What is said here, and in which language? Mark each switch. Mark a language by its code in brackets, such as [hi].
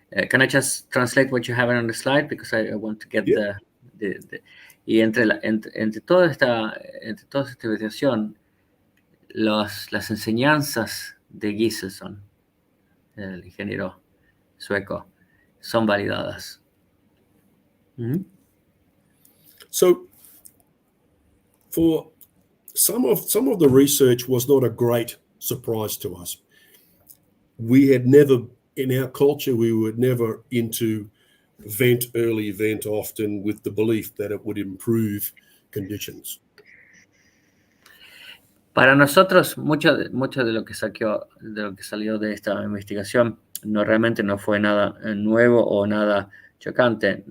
[en] Can I just translate what you have on the slide, because I want to get [es] y entre toda esta investigación, las enseñanzas de Giselson, el ingeniero sueco, son validadas. Mm-hmm. [en] So, for some of the research was not a great surprise to us. We had never, in our culture, we were never into vent early, vent often, with the belief that it would improve conditions. [es] Para nosotros, mucho de lo que salió de esta investigación realmente no fue nada nuevo o nada chocante.